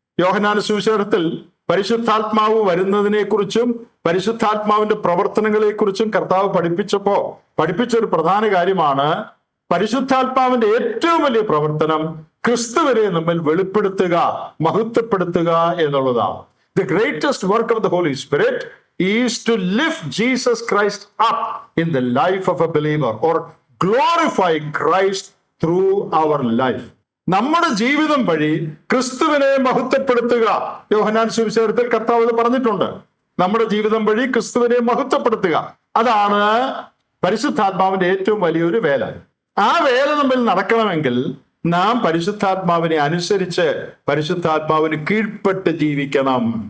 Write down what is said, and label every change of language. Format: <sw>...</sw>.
<ml>യോഹന്നാൻ സുവിശേഷത്തിൽ പരിശുദ്ധാത്മാവ് വരുന്നതിനെ കുറിച്ചും പരിശുദ്ധാത്മാവിന്റെ പ്രവർത്തനങ്ങളെ കുറിച്ചും കർത്താവ് പഠിപ്പിച്ച ഒരു പ്രധാന കാര്യമാണ് പരിശുദ്ധാത്മാവിന്റെ ഏറ്റവും വലിയ പ്രവർത്തനം ക്രിസ്തുവിനെ നമ്മിൽ വെളിപ്പെടുത്തുക, മഹത്വപ്പെടുത്തുക എന്നുള്ളതാണ്.</ml> <en>The greatest work of the Holy Spirit is to lift Jesus Christ up in the life of a believer or glorify Christ through our life.</en> <ml>നമ്മുടെ ജീവിതം വഴി ക്രിസ്തുവിനെ മഹത്വപ്പെടുത്തുക. യോഹന്നാൻ സുവിശേഷത്തിൽ കർത്താവ് പറഞ്ഞിട്ടുണ്ട്, നമ്മുടെ ജീവിതം വഴി ക്രിസ്തുവിനെ മഹത്വപ്പെടുത്തുക. അതാണ് പരിശുദ്ധാത്മാവിന്റെ ഏറ്റവും വലിയൊരു വേല. ആ വേല നമ്മിൽ നടക്കണമെങ്കിൽ നാം പരിശുദ്ധാത്മാവിനെ അനുസരിച്ച് പരിശുദ്ധാത്മാവിന് കീഴ്പ്പെട്ട് ജീവിക്കണം.</ml>